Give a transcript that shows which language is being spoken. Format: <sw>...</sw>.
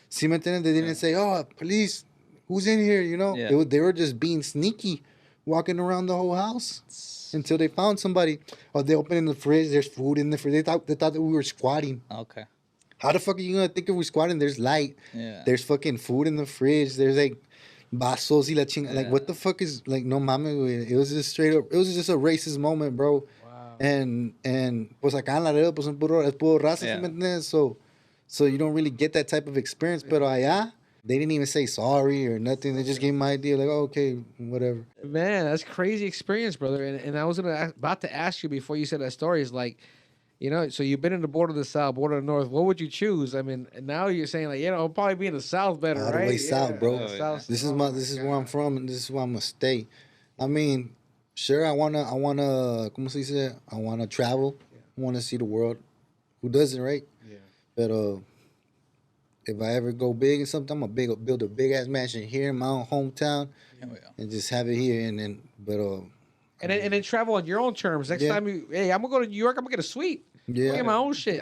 <en>See, they didn't say, oh, police, who's in here? You know, they were just being sneaky, walking around the whole house until they found somebody. Or they open in the fridge, there's food in the fridge. They thought that we were squatting. Okay. How the fuck are you going to think if we're squatting? There's light. Yeah. There's fucking food in the fridge. There's like</en> <es>vasos y la ching.</es> <en>Like, what the fuck is, like,</en> <es>no mames,</es> <en>it was just straight up, it was just a racist moment, bro.</en> <es>And pues acá en Laredo pues es puro raza, ¿me entiendes?</es> <en>So you don't really get that type of experience.</en> <es>Pero allá,</es> <en>they didn't even say sorry or nothing. They just gave me my idea, like, oh, okay, whatever. Man, that's crazy experience, brother. And I was about to ask you before you said that story is like, you know, so you've been in the border of the South, border of the North. What would you choose? I mean, now you're saying like, you know, I'll probably be in the South better, right? All the way south, bro. South, this is where I'm from, and this is where I'm gonna stay. I mean, sure, I wanna,</en> <es>¿cómo se dice?</es> <en>I wanna travel. I wanna see the world. Who doesn't, right? Yeah. But if I ever go big and something, I'm gonna build a big ass mansion here in my own hometown, and just have it here. And then, and then travel on your own terms. Next time I'm gonna go to New York. I'm gonna get a suite. Yeah, I get my own shit.</en>